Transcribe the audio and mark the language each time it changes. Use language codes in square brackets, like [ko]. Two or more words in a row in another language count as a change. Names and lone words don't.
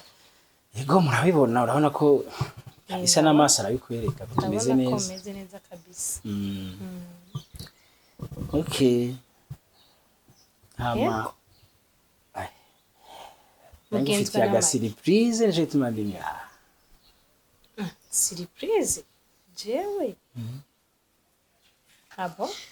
[rn] Yego murabibona urabona ko isa n'amaso arabikwereka tumeze neza. Komeze neza kabisa. Okay. Hama. Ai. Mugenzwa aga surprise nje tumandinga. Surprise? Jewe. Abo?